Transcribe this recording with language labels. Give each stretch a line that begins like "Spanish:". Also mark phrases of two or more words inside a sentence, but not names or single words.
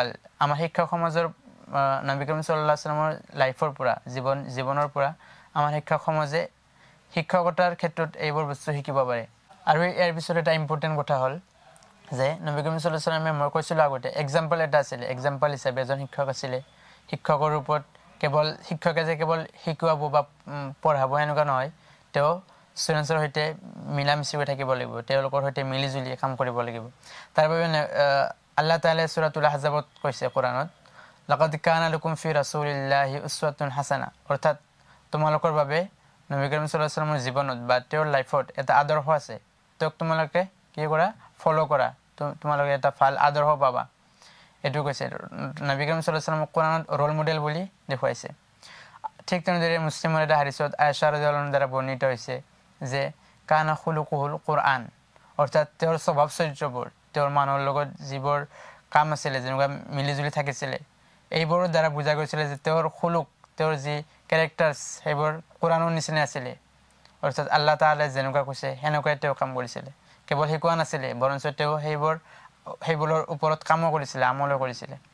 Assamese: আমাৰ শিক্ষক সমাজৰ নবী কৰীম
Arabic: صلى الله عليه وسلم
Assamese: লাইফৰ পৰা জীৱনৰ পৰা আমাৰ শিক্ষক সমাজে শিক্ষকতাৰ ক্ষেত্ৰত এইবোৰ বস্তু শিকিব পাৰে আৰু ইয়াৰ পিছত এটা ইম্পৰ্টেন্ট কথা হল যে নবী কৰীম
Arabic: صلى الله عليه وسلم
Assamese: মই কৈছিল আগতে এক্সাম্পল এটা আছিল এক্সাম্পল হিচাপে এজন শিক্ষক আছিল শিক্ষকৰ ৰূপত কেৱল শিক্ষকে যে কেৱল শিকাব বা পঢ়াব এনেকুৱা নহয় তেওঁ ষ্টুডেন্টছৰ সৈতে মিলামিছি হৈ থাকিব লাগিব তেওঁলোকৰ সৈতে মিলিজুলি কাম কৰিব লাগিব তাৰ বাবে আল্লাহ তাআলা সূৰাতুল আহজাবত কৈছে কোৰানত
Arabic: لقد كان لكم في رسول الله أسوة حسنة
Assamese: অৰ্থাৎ তোমালোকৰ বাবে নবী কৰীম
Arabic: صلى الله عليه وسلم
Assamese: জীৱনত বা তেওঁৰ লাইফত এটা আদৰ্শ আছে তেওঁক তোমালোকে কি কৰা ফলো কৰা তোমালোকে এটা ভাল আদৰ্শ পাবা এটো কৈছে নবী কৰীম
Arabic: صلى الله عليه وسلم
Assamese: কোৰানত
English: role model
Assamese: বুলি দেখুৱাইছে ঠিক তেনেদৰে মুছলিমৰ এটা হাদিসত আয়েশা
Arabic: رضي الله عنها
Assamese: দ্বাৰা বৰ্ণিত হৈছে যে
Arabic: كان خلقه القرآن
Assamese: অৰ্থাৎ তেওঁৰ স্বভাৱ চৰিত্ৰবোৰ তেওঁৰ মানুহৰ লগত যিবোৰ কাম আছিল যেনেকুৱা মিলিজুলি থাকিছিল এইবোৰৰ দ্বাৰা বুজা গৈছিল যে তেওঁৰ খুলুক তেওঁৰ যি ক্যাৰেক্টাৰছ সেইবোৰ কুরআনৰ নিচিনা আছিল অৰ্থাৎ আল্লাহ তাআলা যেনেকুৱা কৈছে হেনেকৈ তেওঁ কাম কৰিছিল কেৱল শিকোৱা নাছিল বৰঞ্চ তেওঁ সেইবোৰৰ ওপৰত কাম কৰিছিল আমল কৰিছিল